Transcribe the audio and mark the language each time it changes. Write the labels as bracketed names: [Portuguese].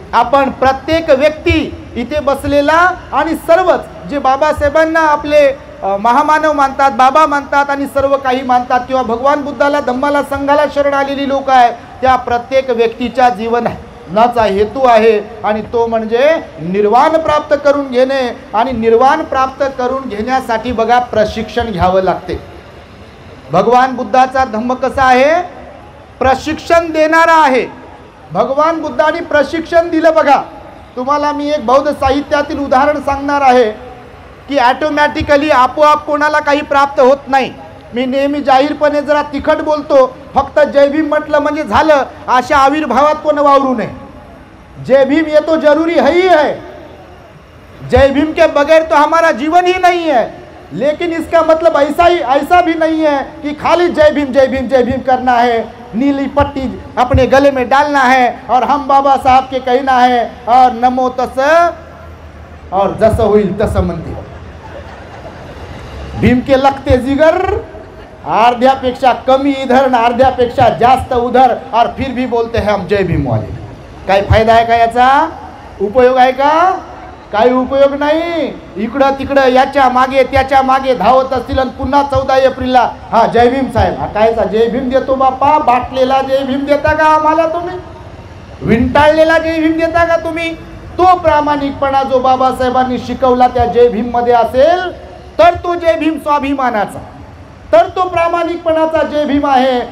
[Marathi] आपण प्रत्येक व्यक्ती इथे बसलेला आणि सर्वच जे बाबासाहेबांना आपले महामानव मानतात, बाबा मानतात आणि सर्व काही मानतात, किंवा भगवान बुद्धाला, धम्माला, संघाला शरण आलेली लोक आहेत, त्या प्रत्येक व्यक्तीच्या जीवनाचा हेतू आहे आणि तो म्हणजे निर्वाण प्राप्त करून घेणे। आणि निर्वाण प्राप्त करून घेण्यासाठी बघा प्रशिक्षण घ्यावं लागते। भगवान बुद्धाचा धम्म कसा आहे? प्रशिक्षण देणारा आहे। भगवान बुद्धाने प्रशिक्षण दिलं बघा। तुम्हाला मी एक बौद्ध साहित्यातील उदाहरण सांगणार आहे की ऑटोमॅटिकली आपोआप कोणाला काही प्राप्त होत नाही। मी नेहमी जाहीरपणे जरा तिखट बोलतो, फक्त जय भीम म्हटलं म्हणजे झालं अशा आविर्भावात कोण वावरू नये। [Hindi] जय भीम ये तो जरूरी है ही है, जय भीम के बगैर तो हमारा जीवन ही नहीं है, लेकिन इसका मतलब ऐसा भी नहीं है कि खाली जय भीम जय भीम जय भीम करना है, नीली पट्टी अपने गले में डालना है और हम बाबा साहब के कहना है और नमो तस और [Marathi] जस होईल तस म्हणते। [Hindi] भीम के लगते जिगर [Marathi] अर्ध्यापेक्षा कमी [Hindi] इधर न [Marathi] अर्ध्यापेक्षा जास्त [Hindi] उधर, और फिर भी बोलते हैं हम जय भीम वाले. [Marathi] काय फायदा आहे का याचा? उपयोग आहे का? काही उपयोग नाही. इकडं तिकडं याच्या मागे त्याच्या मागे धावत असतील आणि पुन्हा 14 एप्रिलला हा जय भीम साहेब. हा कायचा जय भीम देतो बापा? बाटलेला जय भीम देता का आम्हाला तुम्ही? विंटाळलेला जय भीम देता का तुम्ही? तो प्रामाणिकपणा जो बाबासाहेबांनी शिकवला त्या जय भीम मध्ये असेल तर तो जय भीम स्वाभिमानाचा, तर तो प्रामाणिकपणाचा जय भीम आहे.